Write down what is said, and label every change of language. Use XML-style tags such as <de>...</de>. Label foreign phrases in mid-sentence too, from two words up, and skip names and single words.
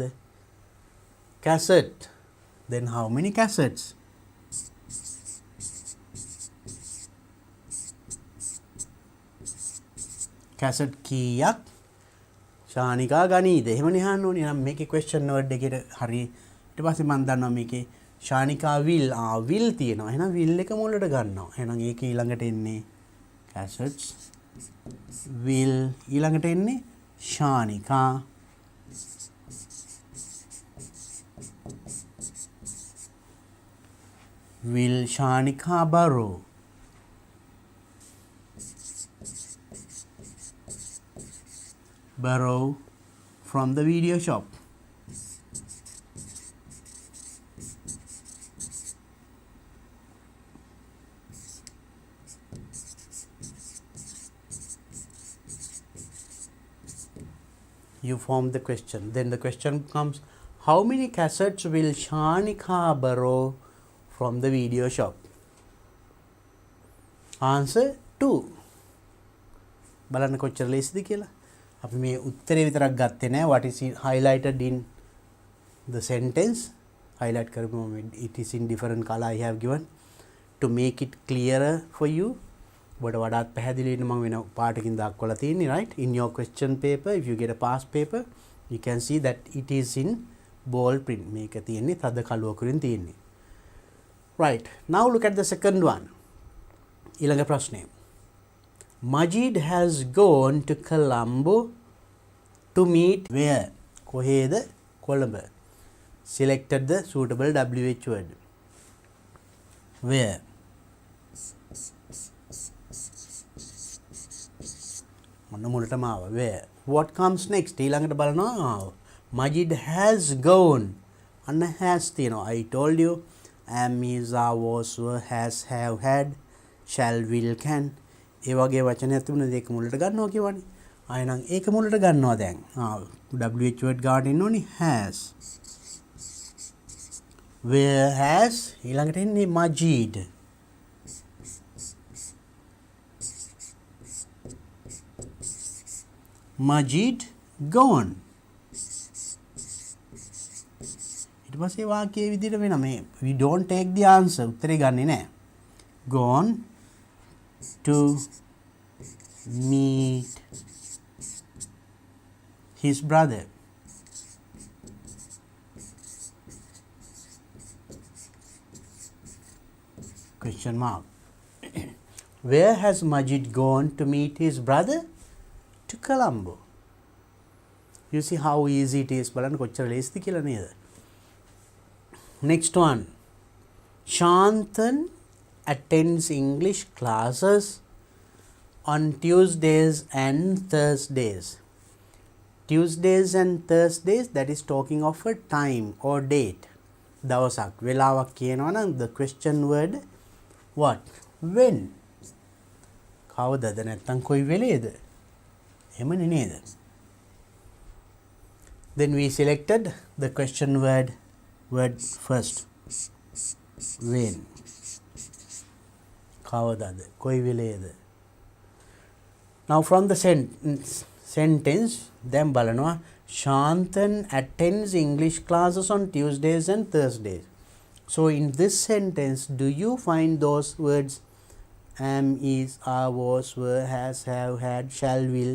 <en>Cassette. Then how many cassettes?</en> <si>Cassette කීයක් ශානිකා ගනීද? එහෙමනේ අහන්න ඕනේ. නම් මේකේ</si> <en>question word</en> <si>එකට හරි ඊට පස්සේ මම දන්නවා මේකේ ශානිකා</si> <en>will will</en> <si>තියෙනවා. එහෙනම් will එක මුලට ගන්නවා. එහෙනම් ඒක ඊළඟට එන්නේ</si> <en>cassettes will</en> <si>ඊළඟට එන්නේ ශානිකා</si> <en>will Shanika borrow from the video shop? You form the question. Then the question comes, how many cassettes will Shanika borrow from the video shop? Answer 2.</en> <si>බලන්න කොච්චර ලේසිද කියලා. අපි මේ උත්තරේ විතරක් ගත්තේ නෑ.</si> <en>What is highlighted in the sentence?</en> <si>Highlight කරමු.</si> <en>It is in different color I have given to make it clearer for you.</en> <si>But වඩාත් පැහැදිලි වෙන්න මම වෙන පාටකින් දක්වලා තියෙන්නේ,</si> <en>right? In your question paper, if you get a past paper, you can see that it is in bold print.</en> <si>මේක තියෙන්නේ තද කළුවකුරින් තියෙන්නේ.</si> <en>Right. Now look at the second one.</en> <si>ඊළඟ ප්‍රශ්නය.</si> <en>Majid has gone to Colombo to meet where?</en> <si>කොහේද? කොළඹ.</si> <en>Selected the suitable WH word. Where?</en> <si>මොන මුලටම ආව.</si> <en>Where? What comes next?</en> <si>ඊළඟට බලනවා.</si> <en>Majid has gone.</en> <si>අන්න has තියෙනවා.</si> <en>I told you am, is, are, was, were, has, have, had, shall, will, can.</en> <si>ඒ වගේ වචනයක් තිබුණාද ඒක මුලට ගන්නවා කියවනේ. ආයෙ නම් ඒක මුලට ගන්නවා දැන්.</si> <en>WH word</en> <si>ගාවට එන්න ඕනේ has.</si> <en>Where has</en> <si>ඊළඟට එන්නේ</si> <en>Majid. Majid gone.</en> <si>ඊට පස්සේ වාක්‍යයේ විදිහට වෙනවා මේ</si> <en>we don't take the answer</en> <si>උත්තරේ ගන්නෙ නෑ.</si> <en>Gone to meet his brother. Question mark. Where has Majid gone to meet his brother? To Colombo. You see how easy it is.</en> <si>බලන්න කොච්චර ලේසිද කියලා නේද?</si> <en>Next one. Shanthan attends English classes on Tuesdays and Thursdays. Tuesdays and Thursdays, that is talking of a time or date.</en> <si>දවසක් වෙලාවක් කියනවා නම්</si> <en>the question word what? When.</en> <si>කවදද නැත්තම් කොයි වෙලේද? එහෙමනේ නේද?</si> <en>Then we selected the question word first. When.</en> <si>කවදද කොයි වෙලේද?</si> <en>Now from the sentence then බලනවා Shanthan attends English classes on Tuesdays and Thursdays. So in this sentence, do you find those words am, is, are, was, were, has, have, had, shall, will?</en>